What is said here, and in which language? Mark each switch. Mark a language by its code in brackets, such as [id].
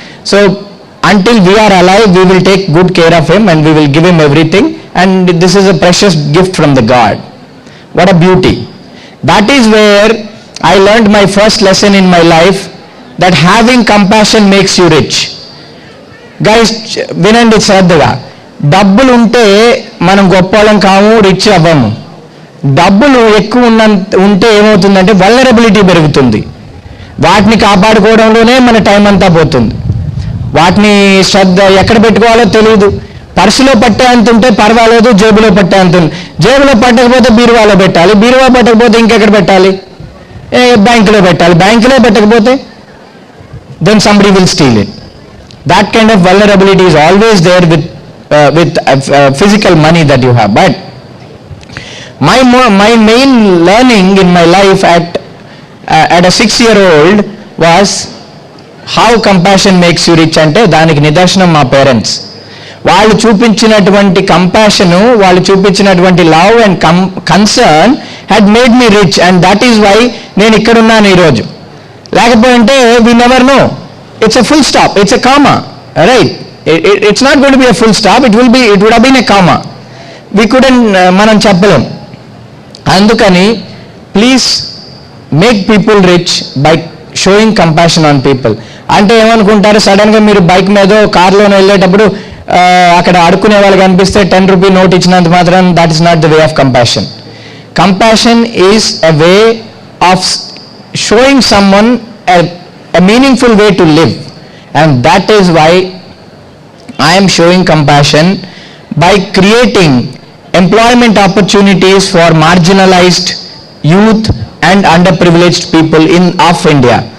[en] So until we are alive, we will take good care of him and we will give him everything, and this is a precious gift from the God. What a beauty. That is where I learned my first lesson in my life, that having compassion makes you rich. [te] Guys, వినండి శ్రద్ధగా. డబ్బులు ఉంటే మనం గొప్పవాళ్ళం కాము, rich అవ్వము. డబ్బులు ఎక్కువ ఉంటే ఏమవుతుందంటే వల్నరబిలిటీ పెరుగుతుంది. వాటిని కాపాడుకోవడంలోనే మన టైం అంతా పోతుంది. వాటిని శ్రద్ధ ఎక్కడ పెట్టుకోవాలో తెలియదు. పర్సులో పట్టే అంత ఉంటే పర్వాలేదు, జేబులో పట్టే అంత ఉంది. జేబులో పట్టకపోతే బీరువాలో పెట్టాలి, బీరువా పట్టకపోతే ఇంకెక్కడ పెట్టాలి? బ్యాంకులో పెట్టాలి. బ్యాంకులో పెట్టకపోతే [en] then somebody will steal it. That kind of vulnerability is always there with physical money that you have. But my main learning in my life at a 6-year-old was how compassion makes you rich. [te] అంటే దానికి నిదర్శనం మా parents. వాళ్ళు చూపించినటువంటి [en] compassion, వాళ్ళు చూపించినటువంటి love and concern had made me rich, and that is why [te] నేను ఇక్కడ ఉన్నాను ఈరోజు. లేకపోతే [en] We never know. It's a full stop, it's a comma, right? It's not going to be a full stop, it would have been a comma. We couldn't, [te] మనం చెప్పలేం. అందుకని [en] Please make people rich by showing compassion on people. [te] అంటే ఏమనుకుంటారు, సడన్గా మీరు bike మీద కార్లోనే వెళ్ళేటప్పుడు అక్కడ అడుక్కునే వాళ్ళు కనిపిస్తే 10 రూపీ నోట్ ఇచ్చినంత మాత్రం [en] That is not the way of compassion. Compassion is a way of showing someone a meaningful way to live, and that is why I am showing compassion by creating employment opportunities for marginalized youth and underprivileged people of India.